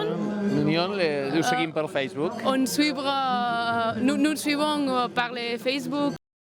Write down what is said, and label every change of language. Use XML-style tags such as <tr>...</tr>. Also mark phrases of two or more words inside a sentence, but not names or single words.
<ca>L'Union, ho seguim per Facebook.</ca> <fr>Nous suivons par les Facebook</fr>